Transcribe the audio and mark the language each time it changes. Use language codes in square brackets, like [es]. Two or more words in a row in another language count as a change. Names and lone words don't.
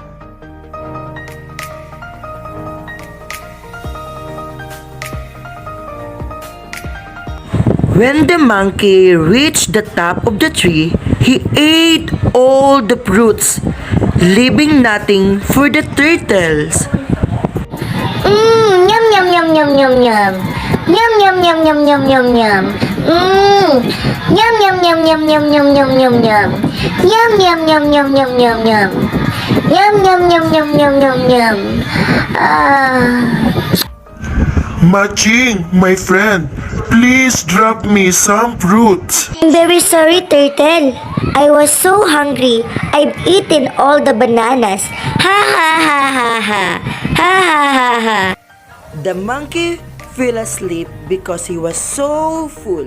[en] When the monkey reached the top of the tree, he ate all the fruits, leaving nothing for the turtles. Yum yum yum yum yum yum. Yum yum yum yum yum yum yum. Yum yum yum yum yum yum yum yum yum. Yum yum yum yum yum yum yum. Yum yum yum yum yum yum yum. Maching, my friend, please drop me some fruits. I'm very sorry, Turtle. I was so hungry. I've eaten all the bananas. Ha ha ha ha ha. Ha ha ha ha. The monkey fell asleep because he was so full.